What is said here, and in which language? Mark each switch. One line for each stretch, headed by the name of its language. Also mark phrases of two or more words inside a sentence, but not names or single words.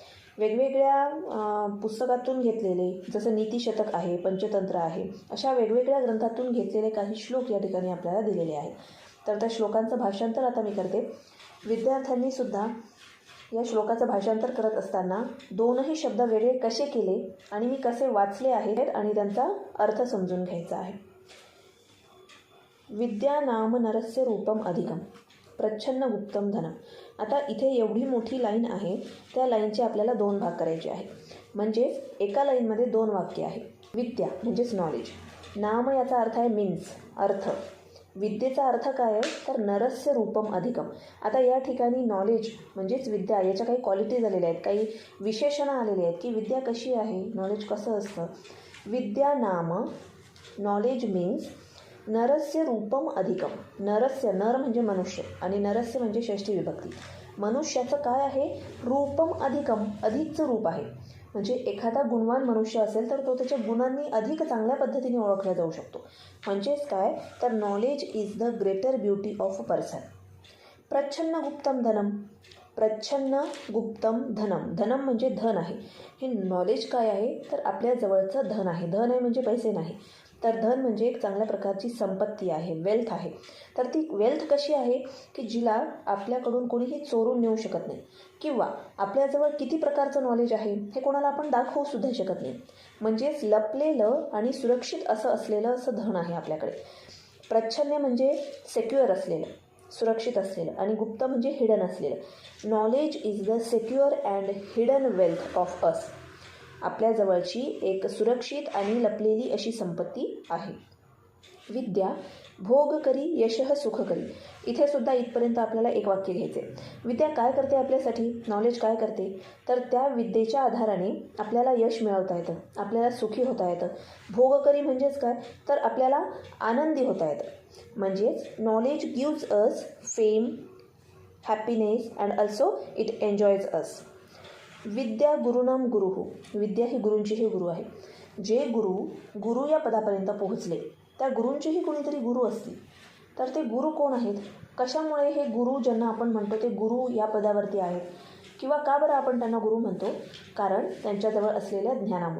Marathi: वेगवेगळ्या पुस्तकातून घेतलेले, जसं नीतिशतक आहे, पंचतंत्र आहे, अशा वेगवेगळ्या ग्रंथातून घेतलेले काही श्लोक या ठिकाणी आपल्याला दिलेले आहेत. तर त्या श्लोकांचं भाषांतर आता मी करते. विद्यार्थ्यांनी सुद्धा या श्लोकाचं भाषांतर करत असताना दोनही शब्द वेगळे कसे केले आणि मी कसे वाचले आहेत आणि त्यांचा अर्थ समजून घ्यायचा आहे.
Sanskrit: विद्या नाम नरस्य रूपम अधिकम प्रच्छन्न गुप्तम धनम.
Marathi: आता इथे एवढी मोठी लाईन आहे, त्या लाईनचे आपल्याला दोन भाग करायचे आहे. म्हणजेच एका लाईनमध्ये दोन वाक्य आहे. विद्या म्हणजेच नॉलेज, नाम याचा अर्थ आहे मीन्स, अर्थ. विद्येचा अर्थ काय आहे तर
Sanskrit: नरस्य रूपम अधिकम.
Marathi: आता या ठिकाणी नॉलेज म्हणजेच विद्या याच्या काही क्वालिटीज आलेल्या आहेत, काही विशेषणं आलेली आहेत की विद्या कशी आहे, नॉलेज कसं असतं.
Sanskrit: विद्या नाम
English: knowledge means
Sanskrit: नरस्य रूपम अधिकम.
Marathi: नरस्य, नर म्हणजे मनुष्य आणि नरस्य म्हणजे षष्ठी विभक्ती. मनुष्याचं काय आहे,
Sanskrit: रूपम अधिकम,
Marathi: अधिकचं रूप आहे. म्हणजे एखादा गुणवान मनुष्य असेल तर तो त्याच्या गुणांनी अधिक चांगल्या पद्धतीने ओळखला जाऊ शकतो.
English: म्हणजेच काय, तर knowledge is the greater beauty of a person.
Sanskrit: प्रच्छन्न गुप्तम धनम, प्रच्छन्न गुप्तम धनम, धनम
Marathi: म्हणजे धन आहे. हे नॉलेज काय आहे, तर आपल्या जवळचं धन आहे. धन आहे म्हणजे पैसे नाही, तर धन म्हणजे एक चांगल्या प्रकारची संपत्ती आहे, वेल्थ आहे. तर ती वेल्थ कशी आहे, की जिला आपल्याकडून कोणीही चोरून नेऊ शकत नाही, किंवा आपल्याजवळ किती प्रकारचं नॉलेज आहे हे कोणाला आपण दाखवू सुद्धा शकत नाही. म्हणजेच लपलेलं आणि सुरक्षित असलेलं असं धन आहे आपल्याकडे. प्रच्छन्न म्हणजे सेक्युअर असलेलं, सुरक्षित असलेलं, आणि गुप्त म्हणजे हिडन असलेलं.
English: knowledge is the secure and hidden wealth of us.
Marathi: आपल्याजवळची एक सुरक्षित आणि लपलेली अशी संपत्ती आहे.
Sanskrit: विद्या भोग करी यशः सुख करी.
Marathi: इथे सुद्धा इथपर्यंत आपल्याला एक वाक्य घ्यायचे. विद्या काय करते आपल्यासाठी, नॉलेज काय करते, तर त्या विद्येच्या आधाराने आपल्याला यश मिळवता येतं, आपल्याला सुखी होता येतं. भोगकरी म्हणजेच काय, तर आपल्याला आनंदी होता येतं.
English: म्हणजेच knowledge gives us fame, happiness and also it enjoys us.
Sanskrit: विद्या गुरुनाम गुरुहू.
Marathi: विद्या ही गुरूंचीही गुरु आहे. जे गुरु या पदापर्यंत पोहोचले त्या गुरूंचेही कोणीतरी गुरु असतील. तर ते गुरु कोण आहेत, कशामुळे हे गुरु ज्यांना आपण म्हणतो ते गुरु या पदावरती आहेत, किंवा का बरं आपण त्यांना गुरु म्हणतो, कारण त्यांच्याजवळ असलेल्या ज्ञानामुळे.